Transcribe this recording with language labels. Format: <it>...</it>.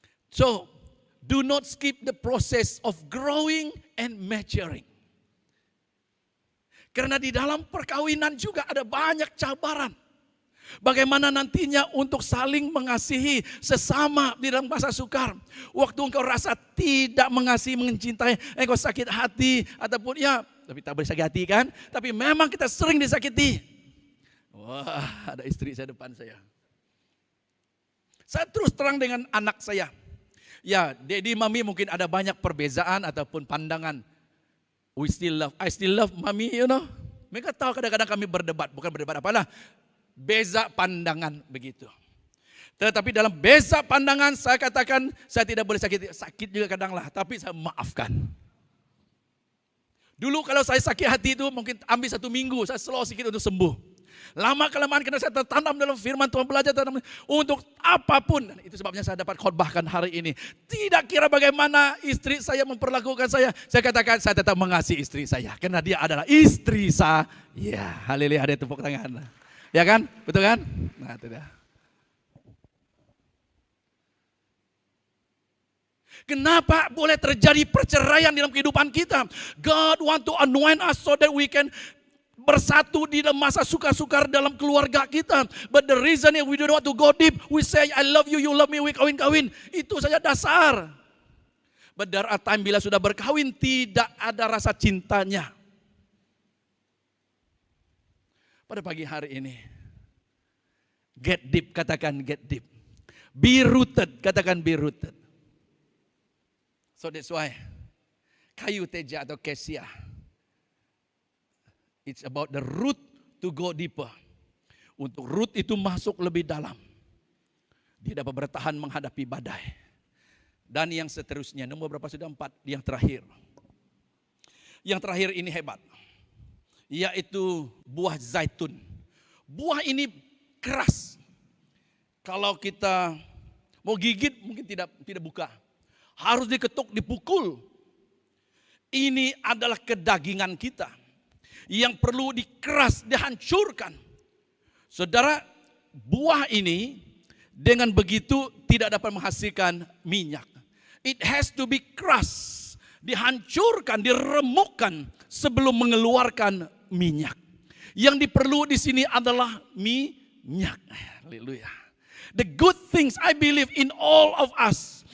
<en>So, do not skip the process of growing and maturing.</en> <ms>Karena di dalam perkawinan juga ada banyak cabaran. Bagaimana nantinya untuk saling mengasihi sesama di dalam masa sukar. Waktu engkau rasa tidak mengasihi, mencintai, engkau sakit hati. Ataupun tapi tak boleh sakit hati kan. Tapi memang kita sering disakiti. Wah, ada istri saya depan saya. Saya terus terang dengan anak saya. Ya, Daddy, Mami mungkin ada banyak perbezaan ataupun pandangan.</ms> <en>I still love Mami, you know.</en> <ms>Mereka tahu kadang-kadang kami berdebat, bukan berdebat apalah. Beza pandangan begitu. Tetapi dalam beza pandangan saya katakan saya tidak boleh sakit juga kadang lah, tapi saya maafkan. Dulu kalau saya sakit hati itu mungkin ambil 1 minggu, saya slow sedikit untuk sembuh. Lama kelamaan karena saya tertanam dalam firman Tuhan, belajar tanam untuk apapun. Dan itu sebabnya saya dapat khotbahkan hari ini. Tidak kira bagaimana istri saya memperlakukan saya katakan saya tetap mengasihi istri saya. Karena dia adalah istri saya. Ya, haleluya, ada tepuk tangan. Ya kan? Betul kan? Nah, itu dah. Kenapa boleh terjadi perceraian dalam kehidupan kita?</ms> <en>God want to anoint us so that we can</en> <ms>bersatu di dalam masa suka-suka dalam keluarga kita.</ms> <en>But the reason we don't want to go deep, we say I love you, you love me, we kawin-kawin.</en> <ms>Itu saja dasar.</ms> <en>But there are time</en> <ms>bila sudah berkawin tidak ada rasa cintanya. Pada pagi hari ini,</ms> <en>get deep,</en> <ms>katakan get deep.</ms> <en>Be rooted,</en> <ms>katakan</ms> <en>be rooted. So that's why</en> <ms>kayu teja atau kesia,</ms> <en>it's about the root to go deeper.</en> <ms>Untuk root itu masuk lebih dalam. Dia dapat bertahan menghadapi badai. Dan yang seterusnya, nomor berapa sudah? 4, yang terakhir. Yang terakhir ini hebat. Yaitu buah zaitun. Buah ini keras. Kalau kita mau gigit mungkin tidak buka. Harus diketuk, dipukul. Ini adalah kedagingan kita yang perlu dikeras, dihancurkan. Saudara, buah ini dengan begitu tidak dapat menghasilkan minyak.</ms> <en>It has to be crushed,</en> <ms>dihancurkan, diremukkan sebelum mengeluarkan minyak. Yang diperlu di sini adalah minyak. Haleluya.</ms> <en>The good things I believe in all of us.</en>